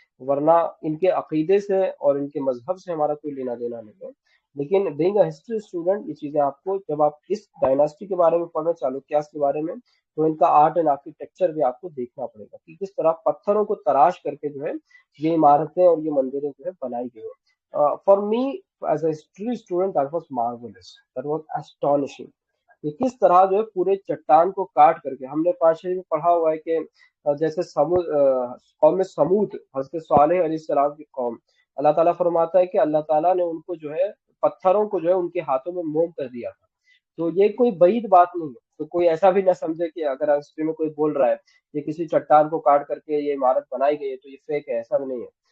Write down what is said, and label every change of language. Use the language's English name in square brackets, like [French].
[Hindi] वरना इनके अकीदे से और इनके मजहब से हमारा कोई लेना देना नहीं है। लेकिन बीइंग अ हिस्ट्री स्टूडेंट, ये चीजें आपको, जब आप इस डायनास्टी के बारे में पढ़ रहे हैं, चालुक्यास के बारे में, तो इनका आर्ट एंड आर्किटेक्चर भी आपको देखना पड़ेगा कि किस तरह पत्थरों को तराश करके जो है ये इमारतें और ये मंदिरें जो है बनाई गई है। [English] For me as a history student, that was marvelous, that was astonishing। [Hindi] ये किस तरह जो है पूरे चट्टान को काट करके, हमने पाशे में पढ़ा हुआ है कि जैसे कौम समूद, हजरत सालेह अलैहिस्सलाम की कौम, अल्लाह ताला फरमाता है कि अल्लाह ताला ने उनको जो है पत्थरों को जो है उनके हाथों में मोम कर दिया था। तो ये कोई बईद बात नहीं है। तो कोई ऐसा भी ना समझे कि अगर हिस्ट्री में कोई बोल रहा है ये किसी चट्टान को काट करके ये इमारत बनाई गई है तो ये फेक है, ऐसा भी नहीं है।